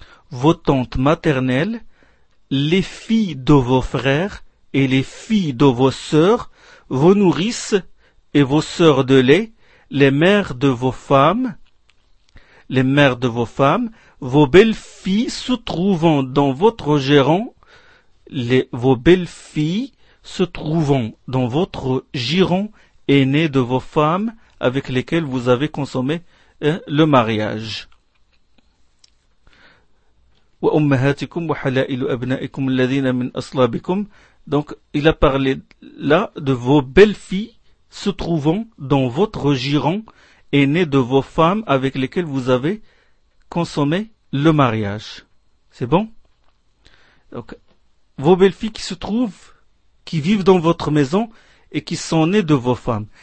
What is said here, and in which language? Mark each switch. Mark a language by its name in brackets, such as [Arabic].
[French] vos tantes maternelles, les filles de vos frères et les filles de vos sœurs, vos nourrices et vos sœurs de lait, les mères de vos femmes, les mères de vos femmes, vos belles-filles se trouvant dans votre giron, les vos belles-filles se trouvant dans votre giron aînées de vos femmes avec lesquelles vous avez consommé le mariage. [Arabic] وأمهاتكم وحلائل أبنائكم الذين من أصلابكم. [French] Donc il a parlé là de vos belles-filles se trouvant dans votre giron et nées de vos femmes avec lesquelles vous avez consommé le mariage. C'est bon? Donc vos belles-filles qui se trouvent, qui vivent dans votre maison et qui sont nées de vos femmes.